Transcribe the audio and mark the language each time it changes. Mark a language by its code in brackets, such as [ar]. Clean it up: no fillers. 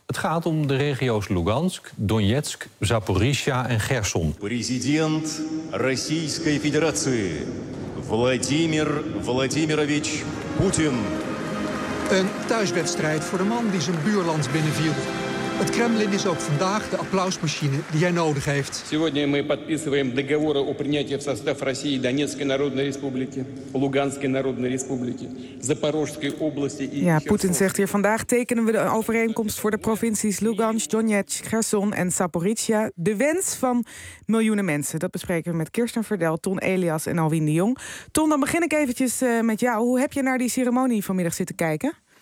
[nl] Het gaat om de regio's Lugansk, Donetsk, Zaporizhia en Kherson. President Russische Federatie Vladimir Vladimirovich Poetin. Een thuiswedstrijd voor de man die zijn buurland binnenviel. Het Kremlin is ook vandaag de applausmachine die hij nodig heeft. [ru] Сегодня мы подписываем договоры о принятии в состав России Донецкой Народной Республики, Луганской Народной Республики, Запорожской области. [nl] Ja, Poetin zegt hier vandaag tekenen we de overeenkomst voor de provincies Lugansk, Donetsk, Kherson en Zaporizhia. De wens van miljoenen mensen. Dat bespreken we met Kirsten Verdel, Ton Elias en Alwin de Jong. Ton, dan begin ik eventjes met jou. Hoe heb je naar die ceremonie vanmiddag zitten kijken?